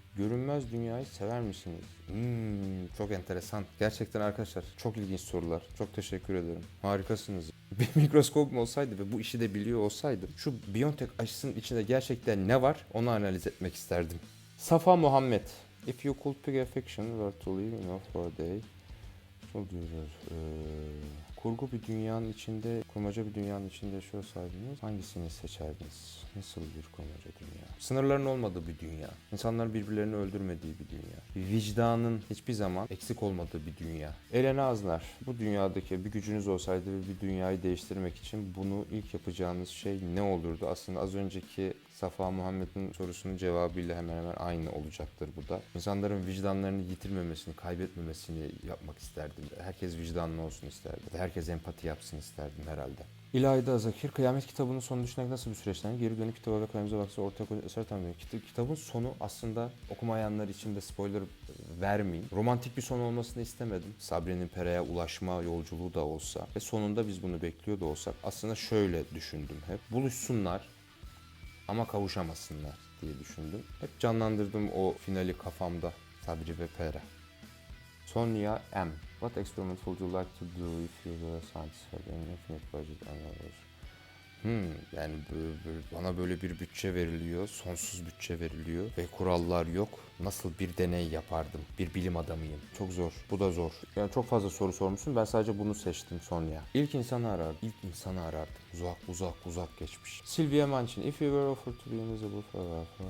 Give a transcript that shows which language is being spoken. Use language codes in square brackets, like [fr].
[tr] Görünmez dünyayı sever misiniz? Çok enteresan. Gerçekten arkadaşlar çok ilginç sorular. Çok teşekkür ederim. Harikasınız. Bir mikroskopum olsaydı ve bu işi de biliyor olsaydım şu Biontech aşısının içinde gerçekten ne var onu analiz etmek isterdim. Safa Muhammed. [en] If you could pick a fiction where to live in for a day. [tr] Çok diyoruz. Kurgu bir dünyanın içinde, kurmaca bir dünyanın içinde yaşıyorsaydınız hangisini seçerdiniz? Nasıl bir kurmaca dünya? Sınırların olmadığı bir dünya. İnsanların birbirlerini öldürmediği bir dünya. Vicdanın hiçbir zaman eksik olmadığı bir dünya. Elena Aznar, bu dünyadaki bir gücünüz olsaydı ve bir dünyayı değiştirmek için bunu ilk yapacağınız şey ne olurdu? Aslında az önceki Safa Muhammed'in sorusunun cevabıyla hemen hemen aynı olacaktır bu da. İnsanların vicdanlarını yitirmemesini, kaybetmemesini yapmak isterdim. Herkes vicdanlı olsun isterdim. Herkes empati yapsın isterdim herhalde. İlayda Zakir, Kıyamet kitabının sonunu düşünerek nasıl bir süreçten geri dönüp kitaba ve kalemimize baksa ortaya koyduğu eser tahmin Kitabın sonu aslında okumayanlar için de spoiler vermeyeyim. Romantik bir son olmasını istemedim. Sabri'nin Pera'ya ulaşma yolculuğu da olsa ve sonunda biz bunu bekliyor da olsak aslında şöyle düşündüm hep. Buluşsunlar ama kavuşamasınlar diye düşündüm. Hep canlandırdım o finali kafamda. Sabri ve Pera. Sonia M. [en] What experiment would you like to do if you were a scientist had an infinite budget and knowledge? [tr] Yani bana böyle bir bütçe veriliyor, sonsuz bütçe veriliyor ve kurallar yok. Nasıl bir deney yapardım? Bir bilim adamıyım. Çok zor. Bu da zor. Yani çok fazla soru sormuşsun. Ben sadece bunu seçtim Sonya. İlk insanı arardım. İlk insanı arardım. Uzak geçmiş. Sylvia Manchin. [en] If you were offered to be invisible forever.